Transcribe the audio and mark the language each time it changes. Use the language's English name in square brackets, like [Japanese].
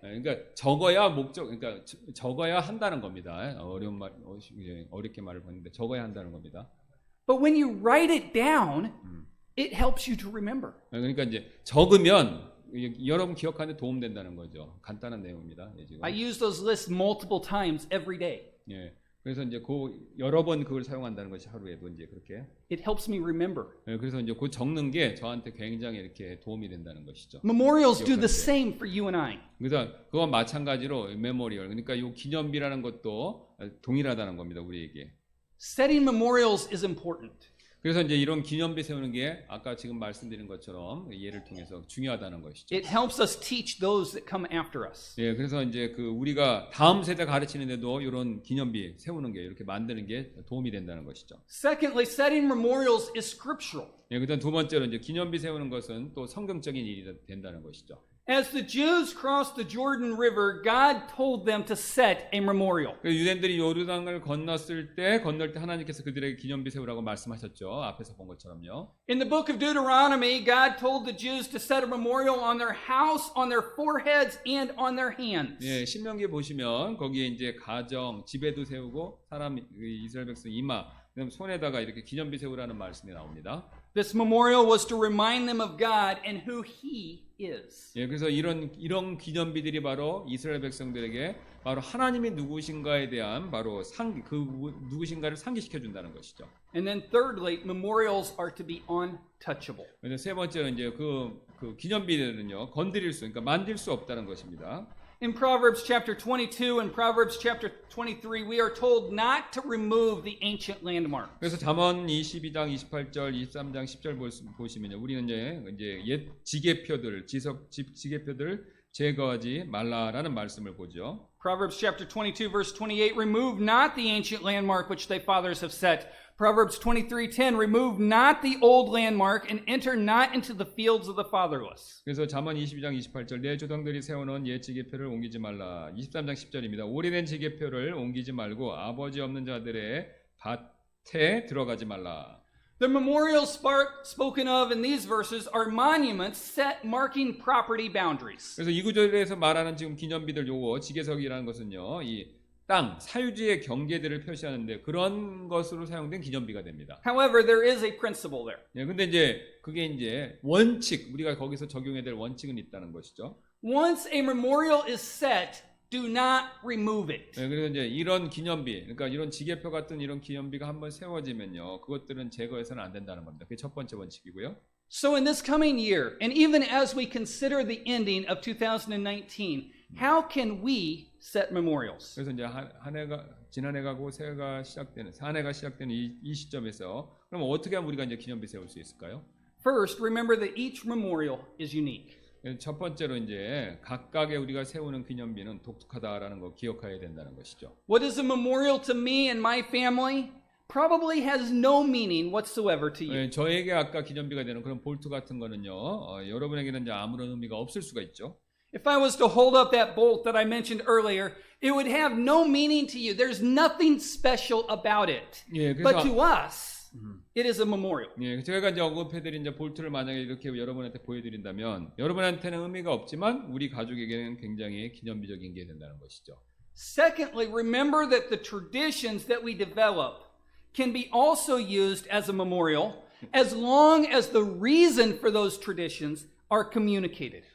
[Korean] 그러니까 적어야 그러니까 적어야 한다는 겁니다. 어렵게 말을 봤는데 적어야 한다는 겁니다. [English] But when you write it down, it helps you to remember. [Korean] 그러니까 이제 적으면 여러분 기억하는 데 도움 된다는 거죠. 간단한 내용입니다. 예, 지금. [English] I use those lists multiple times every day. [Korean] 예. 그래서 이제 여러 번 그걸 사용한다는 것이 하루에도 이제 그렇게. [English] It helps me remember. [Korean] 예, 그래서 이제 그 적는 게 저한테 굉장히 이렇게 도움이 된다는 것이죠. [English] Memorials do the [Korean] 기억하는 게. [English] same for you and I. [Korean] 그래서 그와 마찬가지로 메모리얼, 그러니까 이 기념비라는 것도 동일하다는 겁니다. 우리에게. [English] Setting memorials is important. [Korean] 그래서 이제 이런 기념비 세우는 게 아까 지금 말씀드린 것처럼 예를 통해서 중요하다는 것이죠. [English] It helps us teach those that come after us. [Korean] 예, 그래서 이제 그 우리가 다음 세대 가르치는데도 이런 기념비 세우는 게 이렇게 만드는 게 도움이 된다는 것이죠. [English] Secondly, setting memorials is scriptural. [Korean] 예, 그다음 두 번째로 이제 기념비 세우는 것은 또 성경적인 일이 된다는 것이죠. [English] As the Jews crossed the Jordan River, God told them to set a memorial. [Korean] 유대인들이 요르단을 건널 때 하나님께서 그들에게 기념비 세우라고 말씀하셨죠. 앞에서 본 것처럼요. [English] In the book of Deuteronomy, God told the Jews to set a memorial on their house, on their foreheads, and on their hands. [Korean] 예, 신명기 보시면 거기에 이제 가정, 집에도 세우고 사람 이스라엘 백성 이마, 그다음 손에다가 이렇게 기념비 세우라는 말씀이 나옵니다. [English] This memorial was to remind them of God and who He is. [Korean] 예, 그래서 이런 기념비들이 바로 이스라엘 백성들에게 바로 하나님이 누구신가에 대한 바로 누구신가를 상기시켜 준다는 것이죠. [English] And then thirdly, memorials are to be untouchable. [Korean] 그래서 세 번째는 이제 그 기념비들은요 건드릴 수, 그러니까 만질 수 없다는 것입니다. [English] In Proverbs chapter 22 and Proverbs chapter 23, we are told not to remove the ancient landmark. [Korean] 그래서 잠언 22장 28절, 23장 10절 보시면요, 우리는 이제 옛 지게표들, 지게표들 제거하지 말라라는 말씀을 보죠. [English] Proverbs chapter 22 verse 28, remove not the ancient landmark which thy fathers have set. Proverbs 23:10, remove not the old landmark and enter not into the fields of the fatherless. [Korean] 그래서 잠언 22장 28절, 내 조상들이 세워놓은 옛 지게표를 옮기지 말라. 23장 10절입니다. 오래된 지게표를 옮기지 말고 아버지 없는 자들의 밭에 들어가지 말라. [English] The memorials spoken of in these verses are monuments set marking property boundaries. [Korean] 그래서 이 구절에서 말하는 지금 기념비들 요거 지게석이라는 것은요, 이 땅, 사유지의 경계들을 표시하는데 그런 것으로 사용된 기념비가 됩니다. [English] However, there is a principle there. [Korean] 예, 근데 이제 그게 이제 원칙, 우리가 거기서 적용해야 될 원칙은 있다는 것이죠. [English] Once a memorial is set, do not remove it. [Korean] 예, 그래서 이제 이런 기념비, 그러니까 이런 지게표 같은 이런 기념비가 한번 세워지면요, 그것들은 제거해서는 안 된다는 겁니다. 그게 첫 번째 원칙이고요. [English] So in this coming year, and even as we consider the ending of 2019, how can we set memorials? [Korean] 그래서 이제 한 해가 지난 해가 고 새해가 시작되는 한 해가 시작되는 이 시점에서 그럼 어떻게 하면 우리가 이제 기념비 세울 수 있을까요? [English] First, remember that each memorial is unique. [Korean] 첫 번째로 이제 각각의 우리가 세우는 기념비는 독특하다라는 거 기억해야 된다는 것이죠. [English] What is a memorial to me and my family? Probably has no meaning whatsoever to you. [Korean] 저에게 아까 기념비가 되는 그런 볼트 같은 거는요, 여러분에게는 이제 아무런 의미가 없을 수가 있죠. [English] If I was to hold up that bolt that I mentioned earlier, it would have no meaning to you. There's nothing special about it. [Korean] 예, [English] But [Korean] 그래서 [English] to us, it is a memorial. [Korean] 예, 제가 이제 언급해드린 이제 볼트를 만약에 이렇게 여러분한테 보여드린다면 여러분한테는 의미가 없지만 우리 가족에게는 굉장히 기념비적인 게 된다는 것이죠. [English] Secondly, remember that the traditions that we develop can be also used as a memorial as long as the reason for those traditions are communicated.